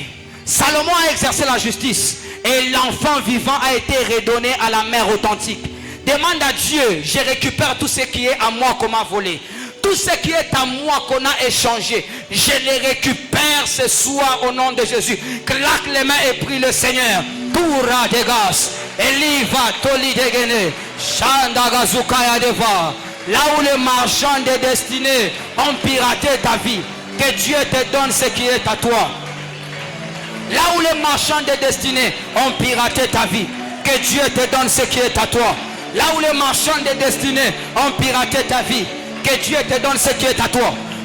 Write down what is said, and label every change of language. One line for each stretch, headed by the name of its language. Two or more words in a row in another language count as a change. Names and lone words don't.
French: Salomon a exercé la justice et l'enfant vivant a été redonné à la mère authentique. Demande à Dieu, je récupère tout ce qui est à moi qu'on m'a volé. Tout ce qui est à moi qu'on a échangé, je les récupère ce soir au nom de Jésus. Claque les mains et prie le Seigneur. Toura de gas, Eliva toli degene, Shanda gazukaya deva. Là où les marchands de destinée ont piraté ta vie, que Dieu te donne ce qui est à toi. Là où les marchands de destinée ont piraté ta vie, que Dieu te donne ce qui est à toi. Là où les marchands de destinée ont piraté ta vie, que Dieu te donne ce qui est à toi.